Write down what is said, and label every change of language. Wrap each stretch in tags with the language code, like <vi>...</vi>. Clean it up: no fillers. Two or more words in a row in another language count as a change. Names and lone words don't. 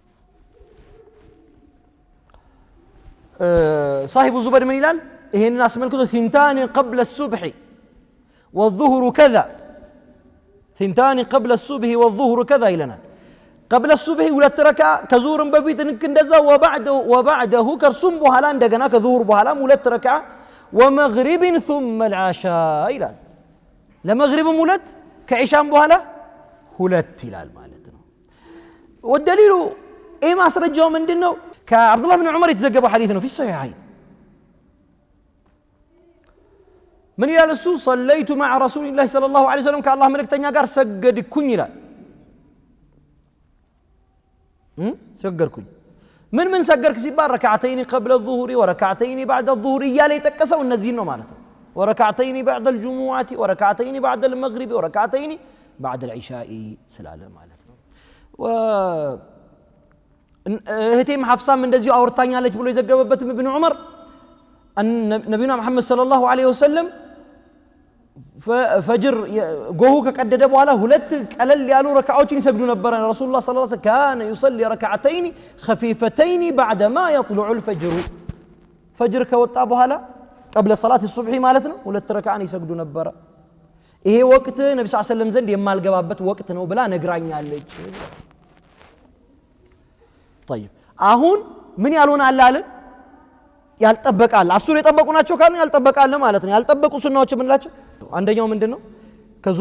<ar>صاحب الزبير من</ar> <am>ይላል ይሄንን አስመልክቶ</am> <ar>ثنتان قبل الصبح والظهر كذا ثنتان قبل الصبح والظهر كذا</ar> <am>ይለናል</am> <ar>قبل الصبح</ar> <am>ሁለት ረካዓ ከዙሁርም በፊት ልክ እንደዛ وبعده ከርሱም በኋላ እንደገና ከዙሁር በኋላም ሁለት ረካዓ</am> <ar>ومغرب ثم العشاء</ar> <am>ይላል ለመግሪብም ሁለት ከዒሻም በኋላ ሁለት ይላል ማለት ነው</am> <ar>والدليل ايه</ar> <am>ማስረጃው ምንድነው ከአብዱላህ ብን ዑመር የተዘገበው ሐዲስ ነው</am> <ar>في الصحيحين من</ar> <am>ይላል እሱ</am> <ar>صليت مع رسول الله صلى الله عليه وسلم</ar> <am>ከአላህ መልእክተኛ ጋር ሰገድኩኝ ይላል ሰገድኩኝ ምን ሰገድክ ሲባል</am> <ar>ركعتين قبل الظهر وركعتين بعد الظهر</ar> <am>እያለ የጠቀሰው እነዚህን ነው ማለት ነው</am> <ar>وركعتين بعد الجمعة وركعتين بعد المغرب وركعتين بعد العشاء سلالة مالتنا</ar> <am>እህቴም ሐፍሳም እንደዚሁ አውርታኛለች ብሎ የዘገበበት ኢብኑ ዑመር ነብዩና መሐመድ</am> <ar>صلى الله عليه وسلم</ar> <am>ፈጅር ጎሁ ከቀደደ በኋላ ሁለት ቀለል ያሉ ረካዓዎችን ይሰግዱ ነበር</am> <ar>رسول الله صلى الله عليه وسلم كان يصلي ركعتين خفيفتين بعد ما يطلع الفجر</ar> <am>ፈጅር ከወጣ በኋላ</am> <ar>قبل صلاة الصبح</ar> <am>ማለት ነው ሁለት ረካዓን ይሰግዱ ነበር ይሄ ወቅት ነብዩ</am> <ar>صلى الله عليه وسلم</ar> <am>ዘንድ የማልገባበት ወቅት ነው ብላ ነግራኛለች طيب አሁን ምን ያልሆነ አለ ያልጠበቃል አሱር የጠበቁ ናቸው ካልን ያልጠበቃል ማለት ነው ያልጠበቁ ሱናዎች ምን ናቸው አንደኛው ምንድነው ከዙር</am>